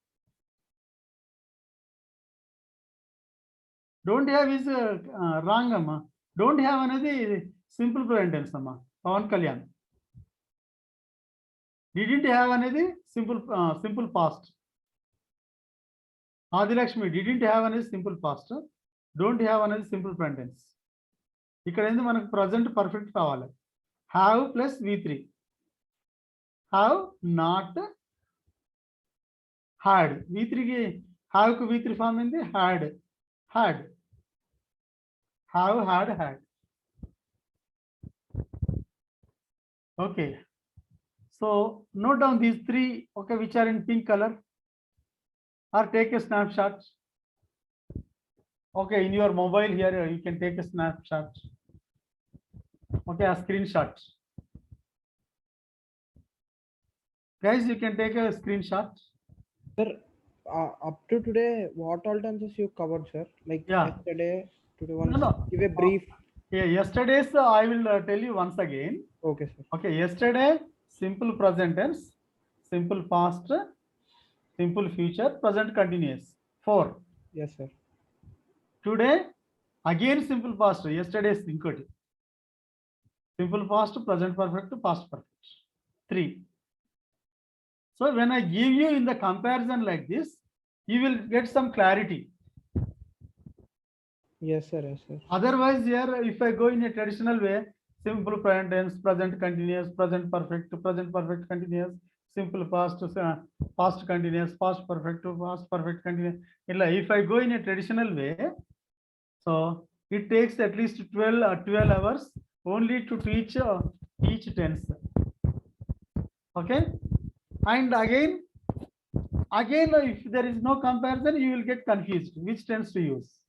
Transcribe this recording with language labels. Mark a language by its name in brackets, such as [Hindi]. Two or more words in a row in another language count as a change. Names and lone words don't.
[English] Don't have is wrong amma. Don't have అనేది simple present tense amma. Pawan Kalyan. Didn't have అనేది simple past. Adilakshmi didn't have అనేది simple past. Don't have అనేది simple present tense. [Telugu] ఇక్కడ ఏంది మనకు [English] present perfect [Telugu] కావాలి. [English] Have plus V3. Have not had. [Telugu] V3 కి have కు V3 ఫామ్ ఏంది had. Had. [English] Have, had. Okay. So note down these three, okay, which are in pink color, or take a snapshot. Okay, in your mobile here, you can take a snapshot. Okay, a screenshot. Guys, you can take a screenshot. Sir, up to today, what all tenses you covered, sir? Like Yeah. yesterday, today one. No. Give a brief. Yeah, yesterday's I will tell you once again. Okay, sir. Okay, yesterday, simple present tense, simple past, simple future, present continuous. 4. Yes, sir. Today, again simple past, yesterday's inkoti. Simple past, present perfect, past perfect. 3. So when I give you in the comparison like this, you will get some clarity. Yes, sir. Yes, sir. Otherwise, here, if I go in a traditional way, simple present tense, present continuous, present perfect continuous, simple past, past continuous, past perfect continuous. If I go in a traditional way, so it takes at least 12 hours only to teach each tense. Okay. And again, if there is no comparison, you will get confused which tense to use.